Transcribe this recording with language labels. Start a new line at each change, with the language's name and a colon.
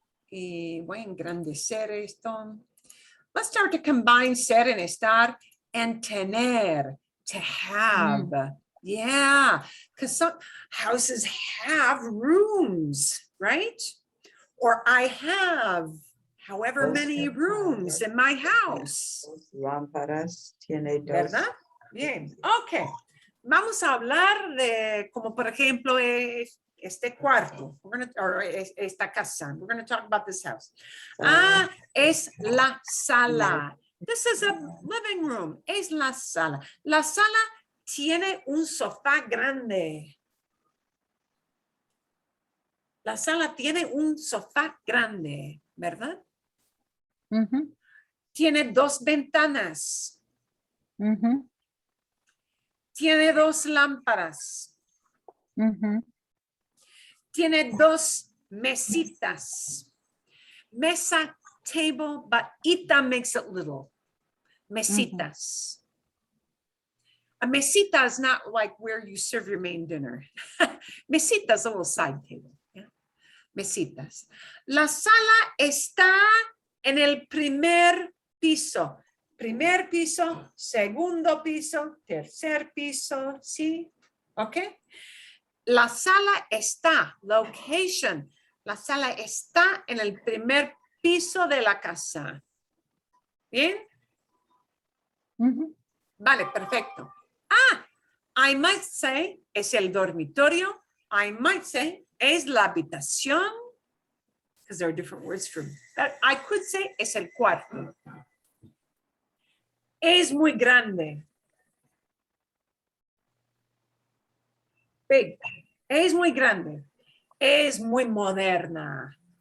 Spanish: Y voy a engrandecer esto.
English: Let's start to combine ser and estar and tener, to have. Yeah, because some houses have rooms, right? Or I have however many rooms in my house.
Spanish: Lámparas tiene dos. ¿Verdad? Bien, ok. Vamos a hablar de, como por ejemplo, este cuarto, or esta casa.
English: We're going to talk about this house.
Spanish: Es la sala.
English: This is a living room.
Spanish: Es la sala. La sala tiene un sofá grande. La sala tiene un sofá grande, ¿verdad? Tiene dos ventanas. Tiene dos lámparas. Tiene dos mesitas.
English: Mesa, table, but ita makes it little. Mesitas. A mesita is not like where you serve your main dinner. Mesita is a little side table. Yeah? Mesitas.
Spanish: La sala está en el primer piso. Primer piso, segundo piso, tercer piso, ¿sí? ¿Ok? La sala está, location. La sala está en el primer piso de la casa. ¿Bien? Vale, perfecto.
English: I might say
Spanish: es el dormitorio.
English: I might say
Spanish: es la habitación.
English: Because there are different words for that. I could say
Spanish: es el cuarto. Es muy grande. Big. Es muy grande. Es muy moderna.